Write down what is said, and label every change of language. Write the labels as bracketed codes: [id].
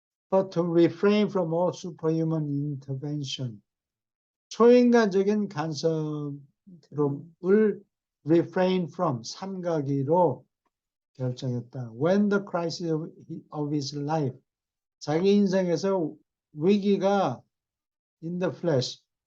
[en] But to refrain from all superhuman intervention. [ko] 초인간적인 간섭을 refrain from 삼가기로 결정했다. [en] When the crisis of his life. [ko] 자기 인생에서 위기가 [en] in the flesh.